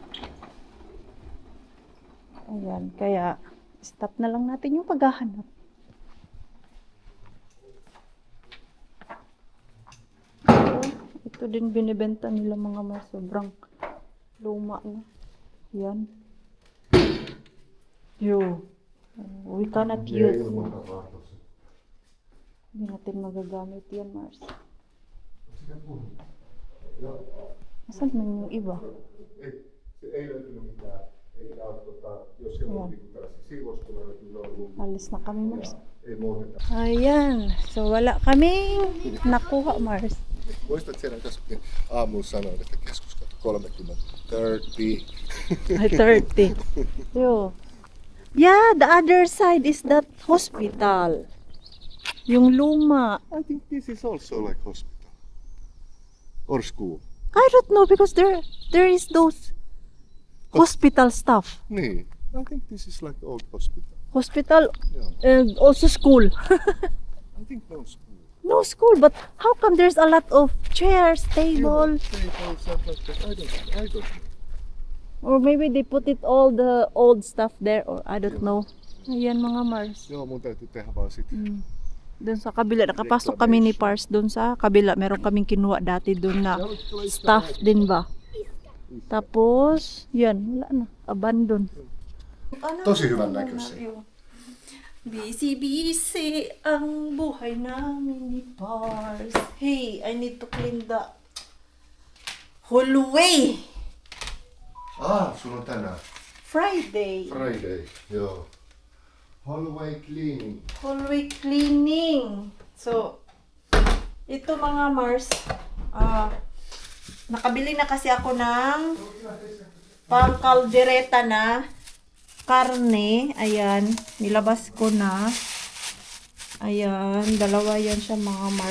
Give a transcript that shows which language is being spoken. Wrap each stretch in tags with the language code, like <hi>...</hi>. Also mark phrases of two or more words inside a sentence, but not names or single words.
<tl>Ayan. Kaya, stop na lang natin yung paghahanap. Ito din binibenta nila mga Mars. Sobrang luma na. Yan.</tl> <en>Yo. We cannot use.</en> <tl>Hindi natin magagamit yan, Mars. Asan man yung iba?</tl> <fi>Ei löytynyt mitään. Eikä ole, jos siellä on tällaisia siivouskoneita, niin ne on ollut.</fi> <tl>Alis na kami, Mars.</tl> <fi>Ei muuteta.</fi> <tl>Ayan. So, wala kaming nakuha, Mars.</tl> <fi>Muistat siellä äsken aamulla sanoin, että keskuskatu 30. 30.</fi> <tl>Ay, 30. Yo.</tl> <en>Yeah, the other side is that hospital.</en> <tl>Yung luma.</tl> <en>I think this is also like hospital. Or school. I don't know because there is those hospital stuff.</en> <fi>Niin.</fi> <en>I think this is like old hospital. Hospital Yeah. and also school. I think no school. No school, but how come there's a lot of chairs, table? Tables and like that. I don't know. Or maybe they put it all the old stuff there or I don't know.</en> <tl>Ayan mga Mars.</tl> <fi>Joo, mun täytyy tehdä vaan sit.</fi> <tl>Doon sa kabila, nakapasok kami ni Pars doon sa kabila. Meron kaming kinuha dati doon na staff din ba? Tapos, yan, wala na. Abandon.</tl> <fi>Tosi hyvän näköisiä.</fi> <tl>Busy ang buhay namin ni Pars.</tl> <en>Hey, I need to clean the hallway.</en> <fi>Sunnuntaina.</fi> <en>Friday. Friday. Joo. Hallway cleaning. Hallway cleaning. So,</en> <tl>ito mga Mars, nakabili na kasi ako ng pangkaldereta na karne. Ayan, nilabas ko na. Ayan, dalawa yan siya mga Mars.</tl>